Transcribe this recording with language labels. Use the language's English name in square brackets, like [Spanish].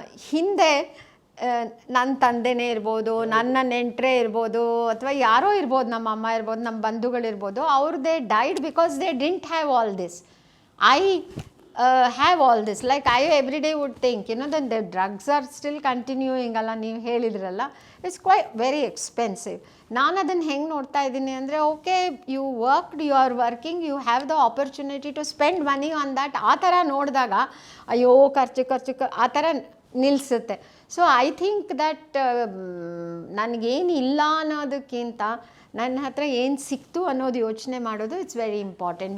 [Kannada] ಹಿಂದೆ ನನ್ನ ತಂದೆನೇ ಇರ್ಬೋದು, ನನ್ನ ನೆಂಟರೇ ಇರ್ಬೋದು, ಅಥವಾ ಯಾರೋ ಇರ್ಬೋದು, ನಮ್ಮ ಅಮ್ಮ ಇರ್ಬೋದು, ನಮ್ಮ ಬಂಧುಗಳಿರ್ಬೋದು, [English] They died because they didn't have all this. I have all this. Like I every day would think, then the drugs are still continuing [Kannada] ಅಲ್ಲ, ನೀವು ಹೇಳಿದ್ರಲ್ಲ, [English] It's quite very expensive. [Kannada] ನಾನು ಅದನ್ನು ಹೆಂಗೆ ನೋಡ್ತಾ ಇದ್ದೀನಿ ಅಂದರೆ, [English] Okay you worked, you are working, you have the opportunity to spend money on that. [Kannada] ಆ ಥರ ನೋಡಿದಾಗ ಅಯ್ಯೋ ಖರ್ಚು ಆ ಥರ ನಿಲ್ಲಿಸುತ್ತೆ. [English] so I think that [Kannada] ನನಗೇನು ಇಲ್ಲ ಅನ್ನೋದಕ್ಕಿಂತ ನನ್ನ ಹತ್ರ ಏನು ಸಿಕ್ತು ಅನ್ನೋದು ಯೋಚನೆ ಮಾಡೋದು [English] It's very important.